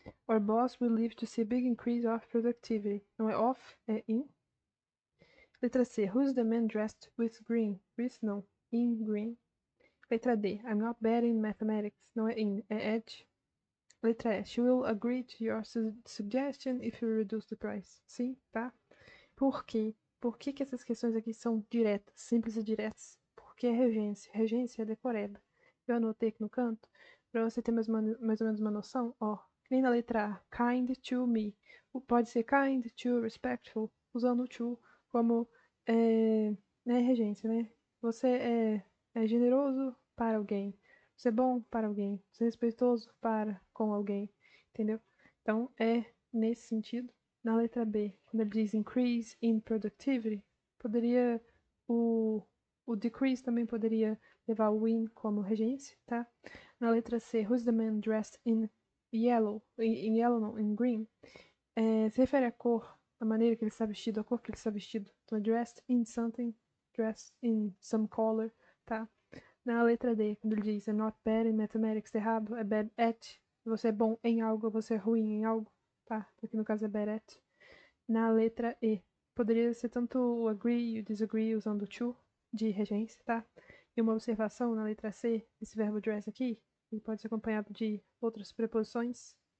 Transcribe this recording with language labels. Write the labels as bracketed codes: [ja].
[en] Our boss will live to see a big increase of productivity. [pt] Não é off, é in. Letra C. [en] Who's the man dressed with green? With, [pt] não. [en] In green. [pt] Letra D. [en] I'm not bad in mathematics. [pt] Não é in, é at. Letra E. [en] She will agree to your suggestion if you reduce the price. [pt] Sim, tá? Por quê? Por que essas questões aqui são diretas, simples e diretas? Porque é regência. Regência é decoreba. Eu anotei aqui no canto, para você ter mais ou menos uma noção. Ó, que nem na letra A. [en] Kind to me. [pt] Pode ser [en] kind to respectful, [pt] usando o to como né, regência, né? Você é generoso para alguém. Ser bom para alguém, ser respeitoso para com alguém, entendeu? Então é nesse sentido. Na letra B, quando ele diz [en] increase in productivity, [pt] poderia o decrease também poderia levar o in como regência, tá? Na letra C, [en] who's the man dressed in yellow? In yellow [pt] não, [en] in green. [pt] Se refere à cor, a maneira que ele está vestido, a cor que ele está vestido. Então, [en] dressed in something, dressed in some color, tá? [pt] Na letra D, quando ele diz [en] I'm not bad in mathematics, [pt] errado, é [en] bad at. [pt] Você é bom em algo, você é ruim em algo, tá? Aqui no caso é [en] bad at. [pt] Na letra E, poderia ser tanto o agree e o disagree usando o to de regência, tá? E uma observação na letra C, esse verbo dress aqui, ele pode ser acompanhado de outras preposições.